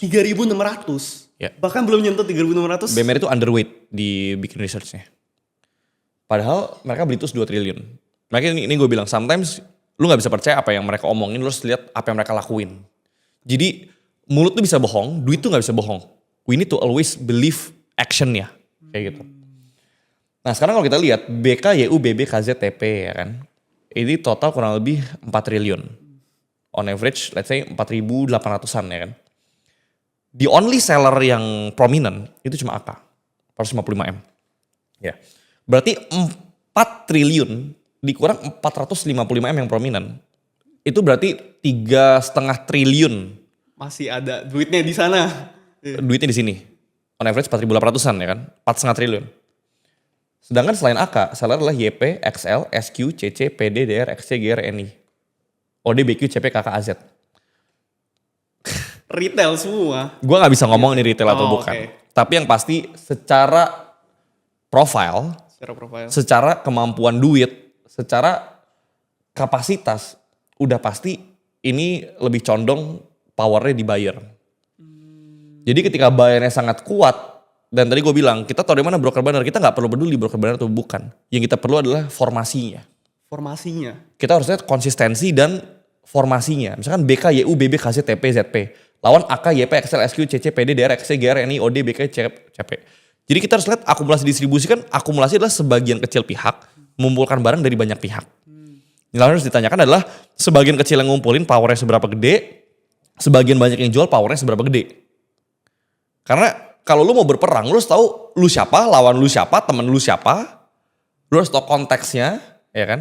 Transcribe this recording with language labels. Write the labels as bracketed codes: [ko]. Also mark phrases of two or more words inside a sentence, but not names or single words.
[id] 3.600. Ya. Bahkan belum nyentuh 3.600. BMRI itu underweight di bikin researchnya. Padahal mereka beli terus 2 triliun. Makanya ini gue bilang, sometimes lu gak bisa percaya apa yang mereka omongin, lu harus lihat apa yang mereka lakuin. Jadi mulut tuh bisa bohong, duit tuh gak bisa bohong. [en] We need to always believe action-nya. [id] Kayak gitu. Nah sekarang kalau kita lihat BK, YU, BB, KZ, TP ya kan. Ini total kurang lebih 4 triliun. [en] On average, let's say 4.800-an [id] ya kan. [en] The only seller yang prominent [id] itu cuma [en] AK. [id] 455M. Ya. Berarti 4 triliun dikurang 455M yang prominent. Itu berarti 3,5 triliun. Masih ada duitnya di sana. Duitnya di sini. [en] On average [id] 4.800-an ya kan. 4,5 triliun. Sedangkan selain AK, seller adalah YP, XL, SQ, CC, PD, DR, XC, GR, NI. OD, BQ, CP, KK, AZ. Retail semua. Gue gak bisa ngomong ini retail atau Oh, bukan. oke. Tapi yang pasti secara profile, Secara profile. secara kemampuan duit, secara kapasitas, udah pasti ini lebih condong powernya di buyer. Jadi ketika buyernya sangat kuat, dan tadi gue bilang, kita tahu dari mana broker bandar, kita gak perlu peduli broker bandar atau bukan. Yang kita perlu adalah formasinya. Formasinya. Kita harus lihat konsistensi dan formasinya. Misalkan BK, YU, BB, KZ, TP, ZP. lawan AK, YP, XL, SQ, CC, PD, DR, XC, GR, NI, OD, BK, CP. Jadi kita harus lihat akumulasi distribusi kan, akumulasi adalah sebagian kecil pihak mengumpulkan barang dari banyak pihak. Yang harus ditanyakan adalah sebagian kecil yang ngumpulin powernya seberapa gede, sebagian banyak yang jual powernya seberapa gede. Karena kalau lu mau berperang, lu harus tahu lu siapa, lawan lu siapa, temen lu siapa, lu harus tahu konteksnya, ya kan?